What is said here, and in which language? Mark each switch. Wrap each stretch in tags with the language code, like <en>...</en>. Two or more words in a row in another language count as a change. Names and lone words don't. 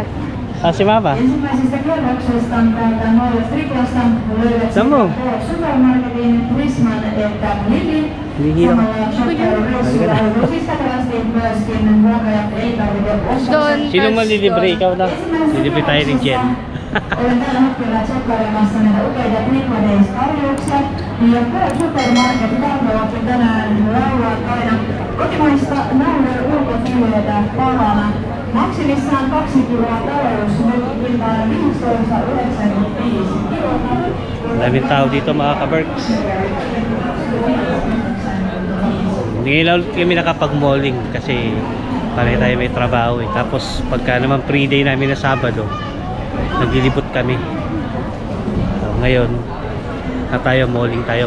<tl>Ah, si Mama. Saan mo? Hihirap. Doon. Sino first malilibre? floor. Ikaw na. Lilibre tayo ni Jen.</tl> <fi>Olen tällä hetkellä tsekkailemassa näitä upeita Flipmadays-tarjouksia. Ja supermarketit tarjoavatkin tänään lauantaina kotimaista naudan ulkofileitä palana. Maksimissaan 2 kiloa talous, nyt hintaan 15,95 kilota.</fi> <tl>Daming tao dito mga ka-Berks. Hindi lang kami nakapag-malling kasi pare tayo may trabaho eh. Tapos pagka naman pre-day namin na Sabado, naglilibot kami. So, ngayon, tayo malling.</tl>